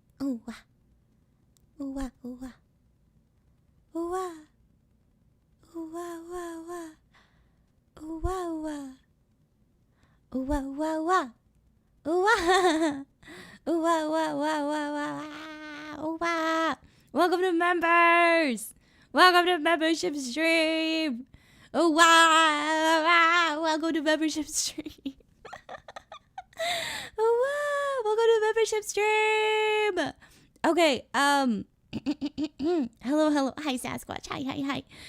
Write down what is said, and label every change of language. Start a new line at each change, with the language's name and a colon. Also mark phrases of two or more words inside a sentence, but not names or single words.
English: Ooh wah. Ooh wah. Ooh wah. Ooh wah. Ooh wah wah wah. Ooh wah wah. Ooh wah wah wah. Ooh wah. Ooh wah wah wah wah wah. Ooh wah. Welcome to members. Welcome to membership stream. Ooh wah. Welcome to membership stream. Ooh wah. Welcome to membership stream. Okay. Hello. Hi, Sasquatch. Hi.